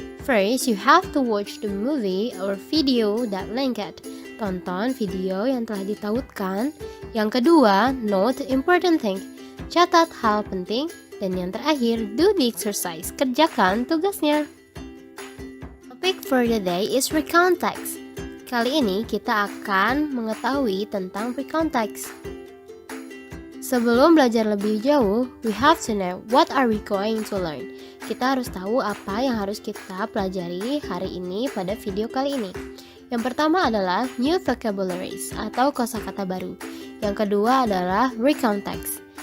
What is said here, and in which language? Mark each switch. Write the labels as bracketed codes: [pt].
[en] First, you have to watch the movie or video that linked. [id] Tonton video yang telah ditautkan. Yang kedua, [en] note the important thing. [id] Catat hal penting. Dan yang terakhir, [en] do the exercise. [id] Kerjakan tugasnya. [en] Topic for the day is recount text. [id] Kali ini kita akan mengetahui tentang recount text. Sebelum belajar lebih jauh, [en] we have to know what are we going to learn. [id] Kita harus tahu apa yang harus kita pelajari hari ini pada video kali ini. Yang pertama adalah [en] new vocabularies [id] atau kosakata baru. Yang kedua adalah recount text.